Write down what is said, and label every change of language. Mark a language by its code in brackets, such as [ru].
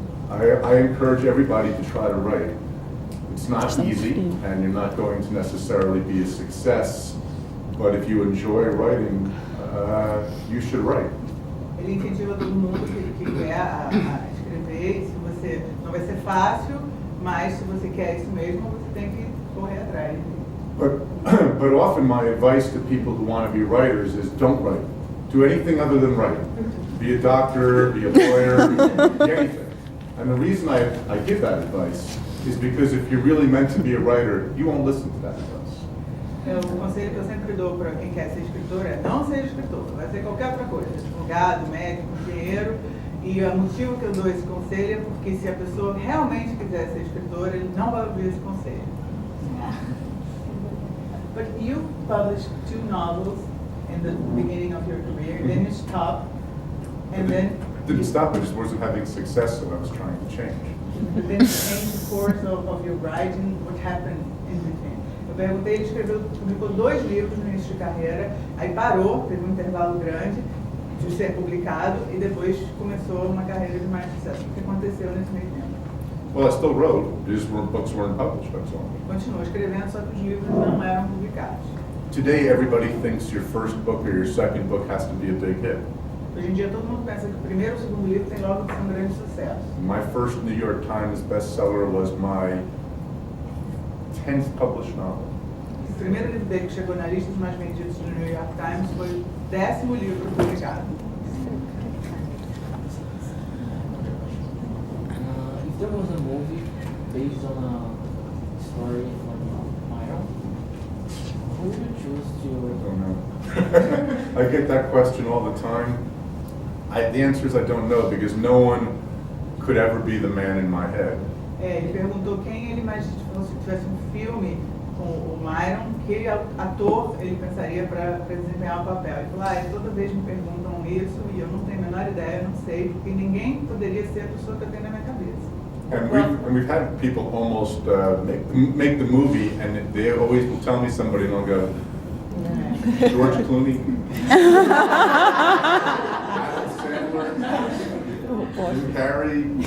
[en] I encourage everybody to try to write. It's not easy, and you're not going to necessarily be a success, but if you enjoy writing, you should write. [pt] Ele incentiva todo mundo que quer a escrever, não vai ser fácil, mas se você quer isso mesmo, você tem que correr atrás. [en] But often my advice to people who want to be writers is don't write. Do anything other than write. Be a doctor, be a lawyer, be anything. And the reason I give that advice is because if you're really meant to be a writer, you won't listen to that advice. [pt] O conselho que eu sempre dou para quem quer ser escritor é não seja escritor, vai ser qualquer outra coisa, advogado, médico, engenheiro. E o motivo que eu dou esse conselho é porque se a pessoa realmente quiser ser escritora, ele não vai ouvir esse conselho. [en] But you published 2 novels in the beginning of your career, and then you stopped, and then Didn't stop, I just wasn't having success, so I was trying to change. But then change the course of your writing, what happened in between. [pt] Eu perguntei, ele publicou 2 livros no início de carreira, aí parou, teve um intervalo grande de ser publicado e depois começou uma carreira de mais sucesso. O que aconteceu nesse meio tempo? [en] Well, I still wrote, books weren't published, that's all. [pt] Continuou escrevendo, só que os livros não eram publicados. [en] today everybody thinks your first book or your second book has to be a big hit. [pt] Hoje em dia todo mundo pensa que o primeiro e o segundo livro tem logo que ser um grande sucesso. [en] My first New York Times bestseller was my 10th published novel. [pt] O primeiro livro dele que chegou na lista dos mais vendidos do New York Times foi o 10º livro publicado. [en] If there was a movie based on a story from Myron, who would you choose I to? don't know. I get that question all the time. The answer is I don't know, because no one could ever be the man in my head. [pt] Ele perguntou quem ele imagina, se tivesse um filme com o Myron, que ator ele pensaria para desempenhar o papel. Ele falou, toda vez me perguntam isso e eu não tenho a menor ideia, não sei, porque ninguém poderia ser a pessoa que eu tenho na minha cabeça. [en] And we've had people almost make the movie, and they always will tell me somebody, and I'll go, George Clooney, Adam Sandler, Jim Carrey.